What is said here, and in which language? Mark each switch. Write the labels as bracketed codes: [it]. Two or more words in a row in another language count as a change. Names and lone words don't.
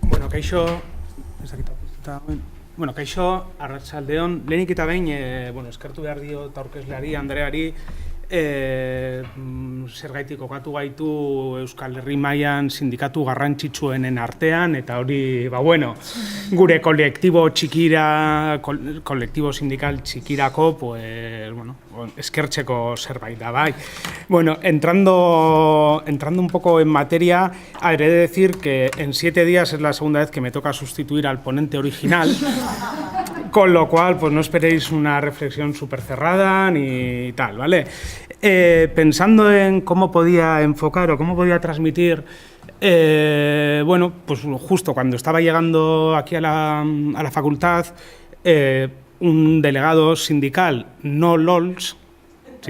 [eu] kaixo, arratsaldeon, lehenik eta behin, eskertu behar dio aurkezleari, Andreari, zergaitik kokatu gaitu Euskal Herri mailan sindikatu garrantzitsuenen artean, eta hori, gure kolektibo sindikal txikirako, eskertzeko zerbait da, bai. [es] Entrando un poco en materia, he de decir que en 7 días es la segunda vez que me toca sustituir al ponente original, con lo cual, no esperéis una reflexión súper cerrada ni tal, ¿vale? Pensando en cómo podía enfocar o cómo podía transmitir, justo cuando estaba llegando aquí a la facultad, un delegado sindical, no LOLS, ¿sí?